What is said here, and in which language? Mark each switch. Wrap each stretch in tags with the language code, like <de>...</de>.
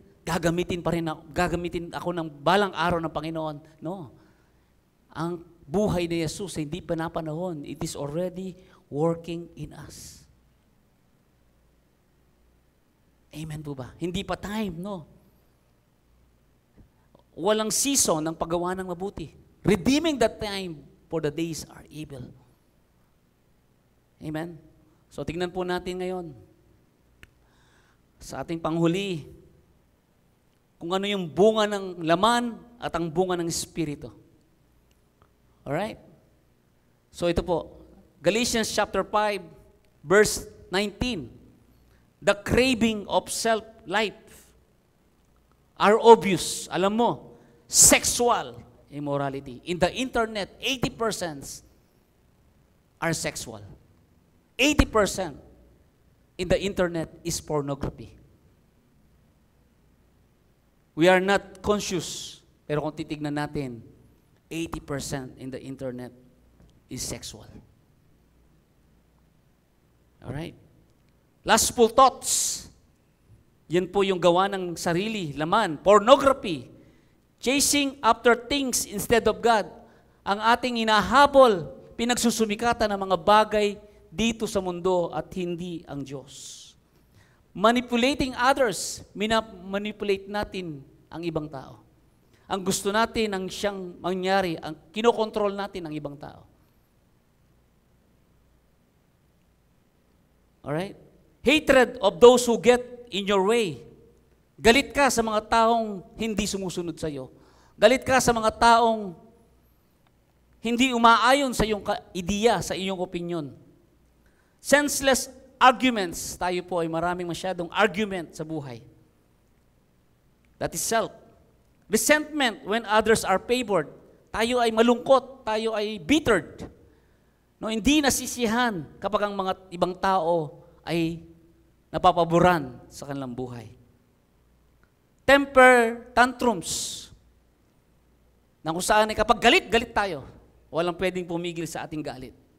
<tl>Gagamitin ako ng balang araw ng Panginoon. No. Ang buhay ni Jesus hindi pa napanahon.</tl> <en>It is already working in us.</en> <tl>Amen po ba? Hindi pa time, no? Walang season ng paggawa ng mabuti.</tl> <en>Redeeming that time, for the days are evil. Amen?</en> <tl>So, tingnan po natin ngayon sa ating panghuli kung ano yung bunga ng laman at ang bunga ng Espiritu. Alright? So, ito po. Galatians chapter 5, verse 19.</tl> <en>The craving of self-life are obvious.</en> <tl>Alam mo,</tl> <en>sexual immorality. In the internet, 80% are sexual. 80% in the internet is pornography. We are not conscious,</en> <tl>pero kung titignan natin,</tl> <en>80% in the internet is sexual.</en> <tl>Alright?</tl> <en>Lustful thoughts.</en> <tl>Yan po yung gawa ng sarili, laman. Pornography.</tl> <en>Chasing after things instead of God.</en> <tl>Ang ating inahabol, pinagsusumikatan ng mga bagay dito sa mundo at hindi ang Diyos.</tl> <en>Manipulating others,</en> <tl>manipulate natin ang ibang tao. Ang gusto natin ang siyang mangyari, ang kinokontrol natin ang ibang tao.</tl> <en>Alright? Hatred of those who get in your way.</en> <tl>Galit ka sa mga taong hindi sumusunod sa iyo. Galit ka sa mga taong hindi umaayon sa iyong ideya, sa iyong opinion.</tl> <en>Senseless arguments.</en> <tl>Tayo po ay maraming masyadong argument sa buhay.</tl> <en>That is self. Resentment when others are favored.</en> <tl>Tayo ay malungkot, tayo ay bittered. No, hindi nasisihan kapag ang mga ibang tao ay napapaboran sa kanilang buhay.</tl> <en>Temper tantrums.</en> <tl>Na kung saan ay kapag galit tayo, walang pwedeng pumigil sa ating galit.</tl>